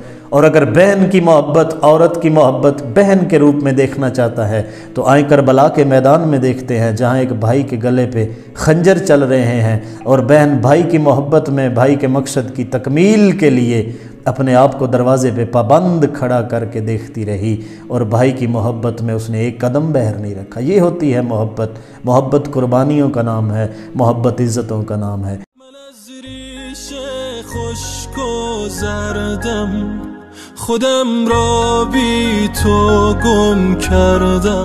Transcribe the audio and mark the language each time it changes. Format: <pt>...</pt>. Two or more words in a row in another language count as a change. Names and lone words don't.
<ur>اور اگر بہن کی محبت، عورت کی محبت بہن کے روپ میں دیکھنا چاہتا ہے تو آئیں کربلا کے میدان میں دیکھتے ہیں جہاں ایک بھائی کے گلے پہ خنجر چل رہے ہیں اور بہن بھائی کی محبت میں بھائی کے مقصد کی تکمیل کے لیے اپنے آپ کو دروازے پہ پابند کھڑا کر کے دیکھتی رہی اور بھائی کی محبت میں اس نے ایک قدم باہر نہیں رکھا۔ یہ ہوتی ہے محبت۔ محبت قربانیوں کا نام ہے، محبت عزتوں کا نام ہے۔</ur> <fa>من از ریش خشک و زردم خودم را بی تو گم کردم.</fa>